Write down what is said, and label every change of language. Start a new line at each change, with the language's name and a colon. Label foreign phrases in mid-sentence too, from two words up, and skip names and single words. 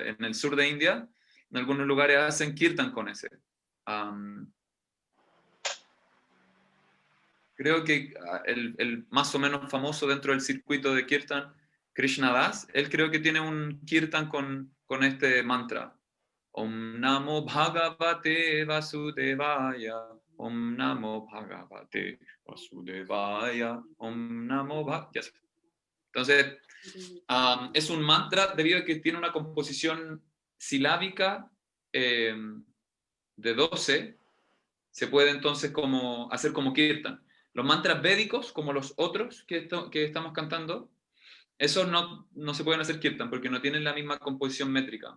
Spanish: En el sur de India, en algunos lugares hacen kirtan con ese. Creo que el más o menos famoso dentro del circuito de kirtan, Krishna Das, él creo que tiene un kirtan con este mantra.
Sanskrit: Om Namo Bhagavate Vasudevaya. Om Namo Bhagavate Vasudevaya. Om Namo Bhagavate.
Spanish: Ya sé. Entonces, es un mantra debido a que tiene una composición silábica de 12. Se puede entonces hacer como kirtan. Los mantras védicos, como los otros que estamos cantando, esos no se pueden hacer kirtan porque no tienen la misma composición métrica.